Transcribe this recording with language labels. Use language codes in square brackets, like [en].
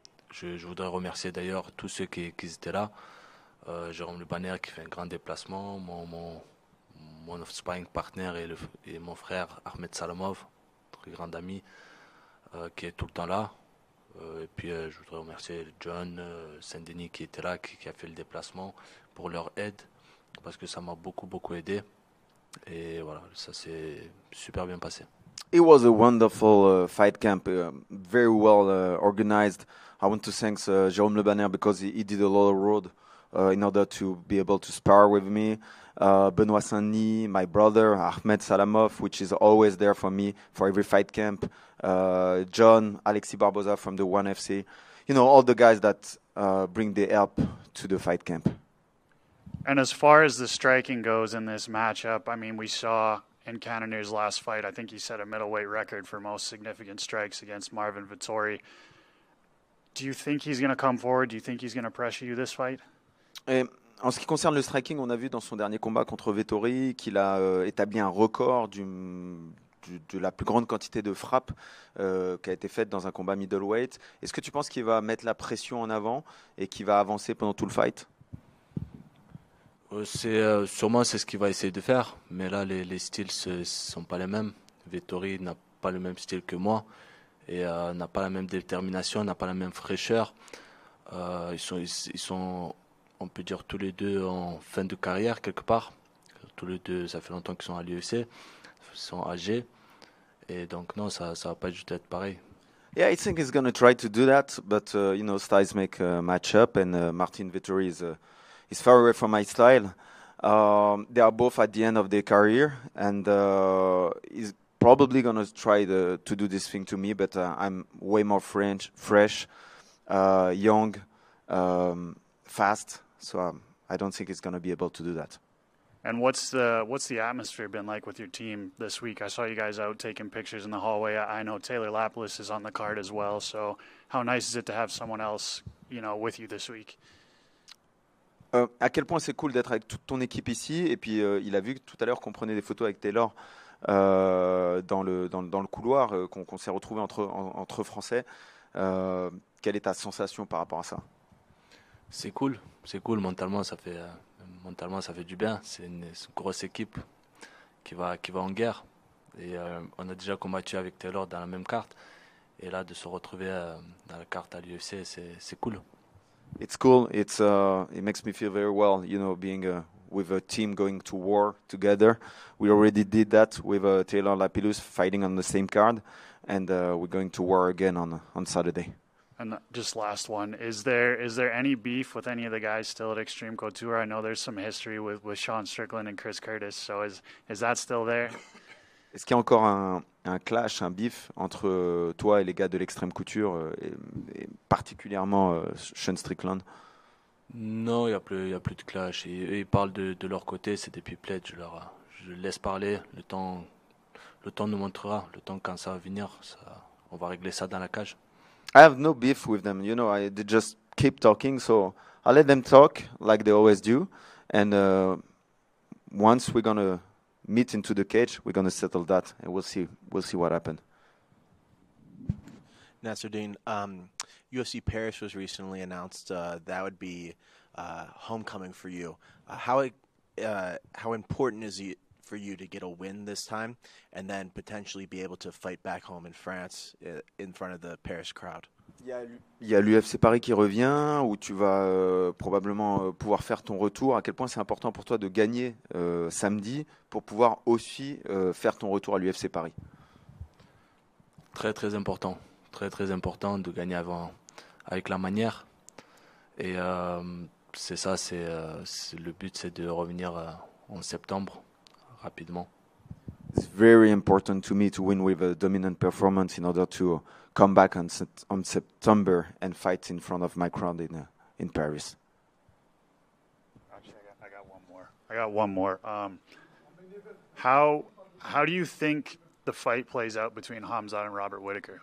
[fr] Je voudrais remercier d'ailleurs tous ceux qui étaient là. Jérôme Le Banner qui fait un grand déplacement, mon sparring partner et mon frère Ahmed Salamov, très grand ami, qui est tout le temps là. Et puis je voudrais remercier John Saint-Denis qui était là, qui a fait le déplacement pour leur aide, parce que ça m'a beaucoup aidé. Et voilà, ça s'est super bien passé. [en] It was a wonderful fight camp, very well organized. I want to thank Jérôme Le Banner because he did a lot of road in order to be able to spar with me. Benoît Saint-Denis, my brother, Ahmed Salamov, which is always there for me for every fight camp. John, Alexis Barboza from the ONE FC. You know, all the guys that bring the help to the fight camp. And as far as the striking goes in this matchup, I mean, we saw in Cannonier's last fight, I think he set a middleweight record for most significant strikes against Marvin Vettori. Do you think he's going to come forward? Do you think he's going to pressure you this fight? [fr] En ce qui concerne le striking, on a vu dans son dernier combat contre Vettori qu'il a établi un record de la plus grande quantité de frappes qui a été faite dans un combat middleweight. Est-ce que tu penses qu'il va mettre la pression en avant et qu'il va avancer pendant tout le fight? Sûrement c'est ce qu'il va essayer de faire, mais là les styles ne sont pas les mêmes. Vettori n'a pas le même style que moi et n'a pas la même détermination, n'a pas la même fraîcheur. Ils sont, on peut dire, tous les deux en fin de carrière quelque part. Tous les deux, ça fait longtemps qu'ils sont à l'UFC, ils sont âgés et donc non, ça va pas juste être pareil. [en] Yeah, I think he's going to try to do that, but you know, styles make a match up, and Martin Vettori is far away from my style. They are both at the end of their career, and he's probably going to try to do this thing to me, but I'm way more fresh, young, fast, so I don't think he's going to be able to do that. And what's the atmosphere been like with your team this week? I saw you guys out taking pictures in the hallway. I know Taylor Laplis is on the card as well, so how nice is it to have someone else, you know, with you this week? [fr] À quel point c'est cool d'être avec toute ton équipe ici, et puis il a vu tout à l'heure qu'on prenait des photos avec Taylor dans le couloir, qu'on s'est retrouvés entre Français. Quelle est ta sensation par rapport à ça? C'est cool mentalement, ça fait du bien. C'est une grosse équipe qui va en guerre, et on a déjà combattu avec Taylor dans la même carte, et là de se retrouver dans la carte à l'UFC, c'est cool. [en] It's cool. It makes me feel very well, you know, being with a team going to war together. We already did that with Taylor Lapillus fighting on the same card, and we're going to war again on Saturday. And just last one, is there any beef with any of the guys still at Extreme Couture? I know there's some history with Sean Strickland and Chris Curtis, so is that still there? [fr] Est-ce qu'il y a encore un clash, un beef entre toi et les gars de l'Extrême Couture, et particulièrement Sean Strickland? Non, il y a plus de clash. Ils parlent de leur côté, c'est des people. Je laisse parler. Le temps nous montrera. Le temps, quand ça va venir, on va régler ça dans la cage. [en] I have no beef with them. You know, they just keep talking, so I let them talk like they always do. And once we're gonna meet into the cage, we're gonna settle that, and we'll see what happens. Nassourdine, UFC Paris was recently announced. That would be homecoming for you. How important is it for you to get a win this time, and then potentially be able to fight back home in France in front of the Paris crowd? [fr] Il y a l'UFC Paris qui revient, où tu vas probablement pouvoir faire ton retour. À quel point c'est important pour toi de gagner samedi pour pouvoir aussi faire ton retour à l'UFC Paris? Très très important. Très important de gagner avant avec la manière. Et c'est ça, le but, c'est de revenir en septembre rapidement. [en] It's very important to me to win with a dominant performance in order to come back on September and fight in front of my crowd in Paris. Actually, I got one more. How do you think the fight plays out between Khamzat and Robert Whittaker?